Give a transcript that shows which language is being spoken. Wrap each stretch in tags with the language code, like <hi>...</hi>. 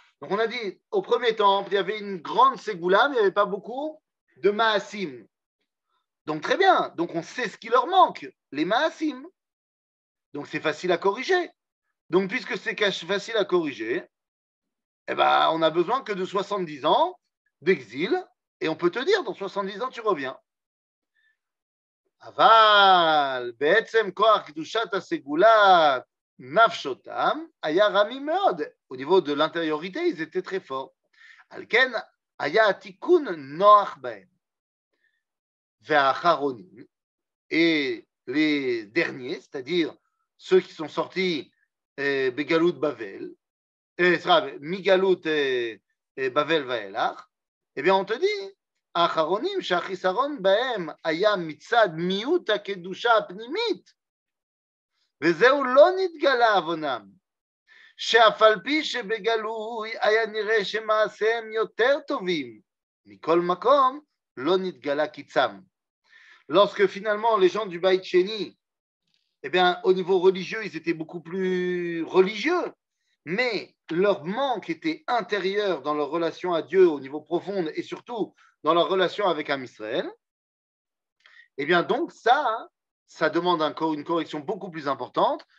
<fr>Donc on a dit au premier temple il y avait une grande ségoula, mais il n'y avait pas beaucoup de maasim. Donc très bien. Donc on sait ce qui leur manque, les maasim. Donc c'est facile à corriger. Donc puisque c'est facile à corriger, eh ben on a besoin que de 70 ans d'exil et on peut te dire dans 70 ans tu reviens.</fr> <he>אבל בעצם כוח קדושת הסגולה נפשותם היה רמי מאוד.</he> <fr>Au niveau de l'intériorité, ils étaient très forts.</fr> <he>על כן היה התיקון נוח בהם. והאחרונים,</he> <fr>et les derniers, c'est-à-dire ceux qui sont sortis</fr> <he>בגלות בבל, מגלות בבל ואילך,</he> <fr>eh bien on te dit,</fr> <he>האחרונים שהחיסרון בהם היה מצד מיעוט הקדושה הפנימית, וזהו לא נתגלה עוונם, שאף על פי שבגלוי היה נראה שמעשיהם יותר טובים, מכל מקום לא נתגלה קיצם.</he> <fr>Lorsque finalement les gens du Baït Sheni, eh bien au niveau religieux, ils étaient beaucoup plus religieux, mais leur manque était intérieur dans leur relation à Dieu au niveau profond et surtout dans leur relation avec Am Israël, eh bien donc ça demande une correction beaucoup plus importante.</fr>